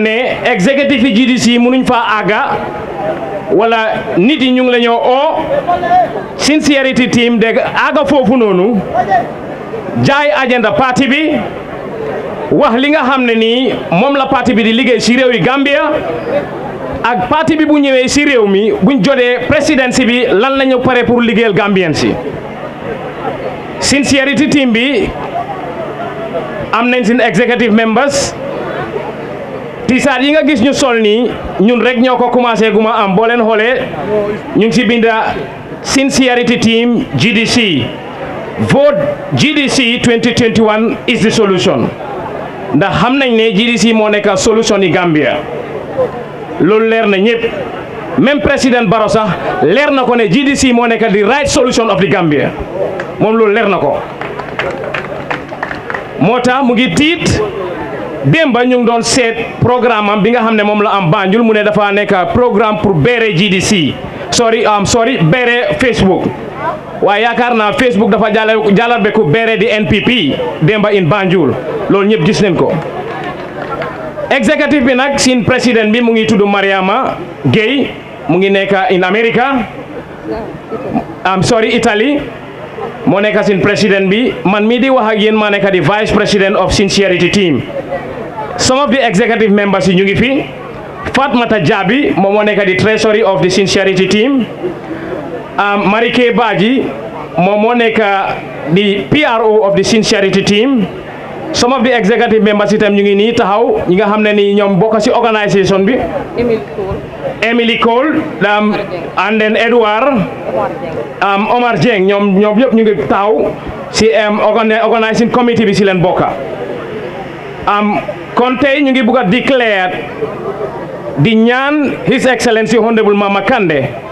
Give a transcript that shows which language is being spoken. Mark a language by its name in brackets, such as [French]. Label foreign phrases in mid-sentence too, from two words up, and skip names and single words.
[Wolof] ne executive yi GDC mënuñ faa àgga wala nit yi ñu ngi la ñoo oo Sincerity Team dégg àgga foofu noonu jaay agenda parti bi wax li nga xam ne nii moom la parti bi di liggéey ci réew yi Gambia ak parti bi bu ñëwee ci réew mi buñ jotee présidence bi lan la ñu pare pour liggéeyal Gambien si Sincerity Team bi am nañ seen [English] executive members [Wolof] tisaat yi nga gis ñu sol nii ñun rek ñoo ko commencé guma am boo leen xoolee ñu ngi ci binda Sincerity Team GDC [English] vote GDC 2021 is the solution [Wolof] ndax xam nañ ne GDC moo nekk solution yi Gambia loolu leer na ñëpp même président Barrow sax leer na ko ne GDC moo nekk [English] the right solution of the Gambia [Wolof] moom loolu leer na ko moo tax mu ngi tiit démba ñu ngi doon seet programme am bi nga xam ne moom la am Banjul mu ne dafa nekk programme pour beere GDC sorry beere Facebook waaye yaakaar naa Facebook dafa jàllal be ku beere di NPP démba [English] in Banjul [Wolof] loolu ñëpp gis nañ ko executive bi nag sin président bi mu ngi tudd Mariama Gueye mu ngi nekk [English] in America [Wolof] Italy moo nekk sin président bi man mii di wax ak yéen maa nekk di [English] vice president of Sincerity Team some of the executive members [Wolof] yi ñu ngi fi Fatmata Jabi moom moo nekk di treasury [English] of the Sincerity Team [Wolof] Marike Baji moom moo nekk di PRO [English] of the Sincerity Team some of the executive members [Wolof] itam ñu ngi nii taxaw ñi nga xam ne ni ñoom bokk ci organisation bi Emily Cole [English] and then [Wolof] Edward Omar Dieng ñoom yëpp ñu ngi taxaw ci [English] organising committee [Wolof] bi ci leen bokka kon tey ñu ngi bugg a declare di ñaan [English] His Excellency Honorable Mama Kandeh